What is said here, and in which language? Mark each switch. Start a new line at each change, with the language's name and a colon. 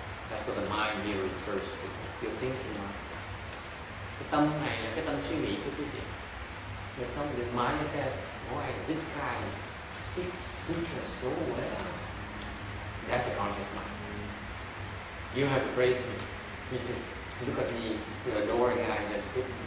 English: That's what the mind here refers to. Your thinking mind.
Vietnamese: Cái tâm này là cái tâm suy nghĩ của quý vị.
English: Your mind says, boy, this guy speaks sutra so well. That's a conscious mind. You don't have to praise me. You just look at me, you're adoring and I just speak.